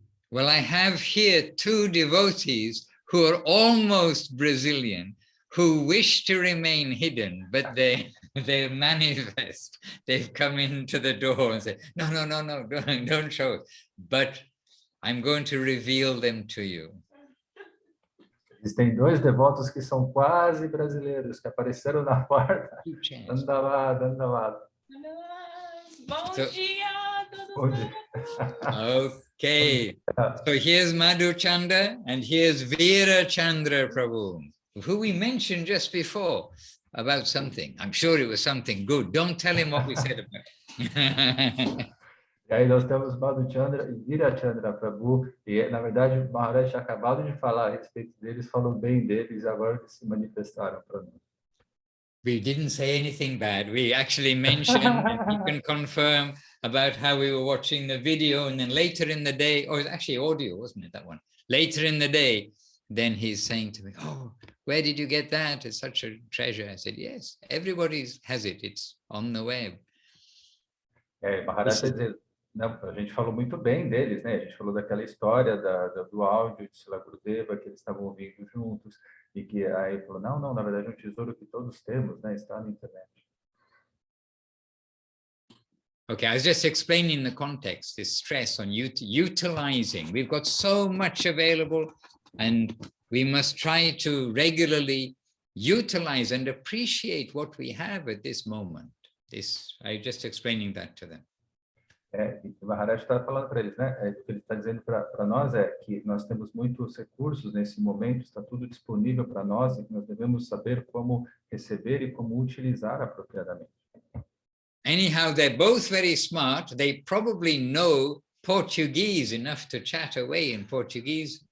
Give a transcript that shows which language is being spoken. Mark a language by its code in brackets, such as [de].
[en] Well, I have here two devotees who are almost Brazilian, who wish to remain hidden, but they manifest. They've come into the door and say, no, don't show it. But I'm going to reveal them to you. [pt] Existem dois devotos que são quase brasileiros, que apareceram na porta. Anda lá. Bom dia, Bom dia. [en] Okay, so here's Madhuchanda and here's Birchandra Prabhu, who we mentioned just before about something. I'm sure it was something good. Don't tell him what we said about. [pt] E aí nós temos Madhuchanda e Birchandra Prabhu, e na verdade o Maharaj tinha acabado de falar a respeito deles, falou bem deles, e agora eles se manifestaram para nós. [en] We didn't say anything bad. We actually mentioned, and you can confirm, about how we were watching the video, and then later in the day, or actually audio, wasn't it, that one? Later in the day, then he's saying to me, oh, where did you get that? It's such a treasure. I said, yes, everybody has it. It's on the web. [pt] Maharaj está dizendo, não, a gente falou muito bem deles, né? A gente falou daquela história do áudio de Srila Gurudeva, que eles estavam ouvindo juntos, e que aí falou, não, na verdade é um tesouro que todos temos, né? Está na internet. [en] Okay, I was just explaining the context, this stress on utilizing. We've got so much available, and we must try to regularly utilize and appreciate what we have at this moment. I'm just explaining that to them. [pt] O Maharaj está falando para eles, né? O que ele está dizendo para nós é que nós temos muitos recursos nesse momento, está tudo disponível para nós, e que nós devemos saber como receber e como utilizar apropriadamente. [en] Anyhow, they're both very smart. They probably know Portuguese enough to chat away in Portuguese.